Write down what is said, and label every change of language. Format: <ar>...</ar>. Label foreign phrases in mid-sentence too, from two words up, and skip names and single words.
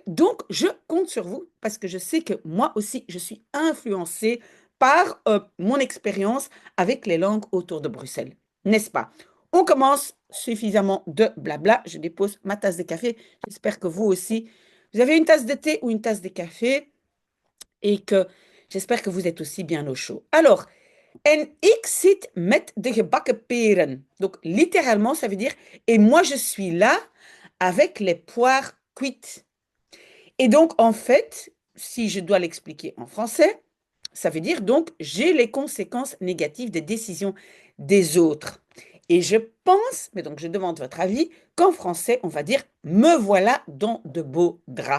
<fr>Donc, je compte sur vous parce que je sais que moi aussi, je suis influencée par mon expérience avec les langues autour de Bruxelles, n'est-ce pas? On commence suffisamment de blabla. Je dépose ma tasse de café. J'espère que vous aussi, vous avez une tasse de thé ou une tasse de café et que j'espère que vous êtes aussi bien au chaud. Alors,</fr> <nl>en ik zit met de gebakken peren.</nl> <fr>Donc, littéralement, ça veut dire et moi, je suis là avec les poires cuites. Et donc, en fait, si je dois l'expliquer en français, ça veut dire donc j'ai les conséquences négatives des décisions des autres. Et je pense, mais donc je demande votre avis, qu'en français, on va dire me voilà dans de beaux draps.</fr>